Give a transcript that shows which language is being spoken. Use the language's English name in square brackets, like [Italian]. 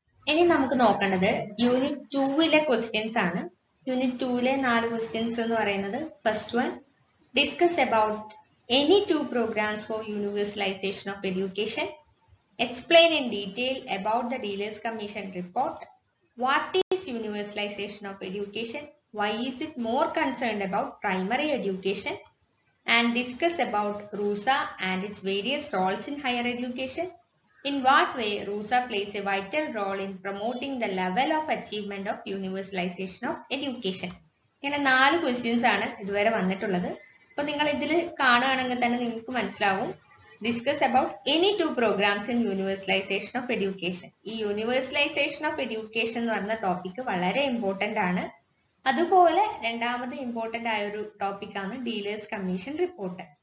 [Malayalam] ഇനി നമുക്ക് നോക്കേണ്ടത് യൂണിറ്റ് 2-ലെ ക്വസ്റ്റ്യൻസ് ആണ്. യൂണിറ്റ് 2-ലെ 4 ക്വസ്റ്റ്യൻസ് എന്ന് പറയുന്നത് [English] First one, discuss about any 2 programs for universalization of education. Explain in detail about the Dealers Commission report. What is universalization of education? Why is it more concerned about primary education? And discuss about RUSA and its various roles in higher education. In what way RUSA plays a vital role in promoting the level of achievement of universalization of education. [Malayalam] ഇങ്ങനെ 4 questions ആണ് ഇതുവരെ വന്നിട്ടുള്ളത്. അപ്പോൾ നിങ്ങൾ ഇതിൽ കാണുകയാണെങ്കിൽ തന്നെ നിങ്ങൾക്ക് മനസ്സിലാവും. [English] Discuss about any 2 programs in universalization of education. [Malayalam] ഈ യൂണിവേഴ്സലൈസേഷൻ ഓഫ് എഡ്യൂക്കേഷൻ എന്ന് പറഞ്ഞ ടോപ്പിക് വളരെ ഇമ്പോർട്ടൻ്റ് ആണ്. അതുപോലെ രണ്ടാമത് ഇമ്പോർട്ടൻ്റ് ആയ ഒരു ടോപ്പിക്കാണ് ഡീലേഴ്സ് കമ്മീഷൻ റിപ്പോർട്ട്.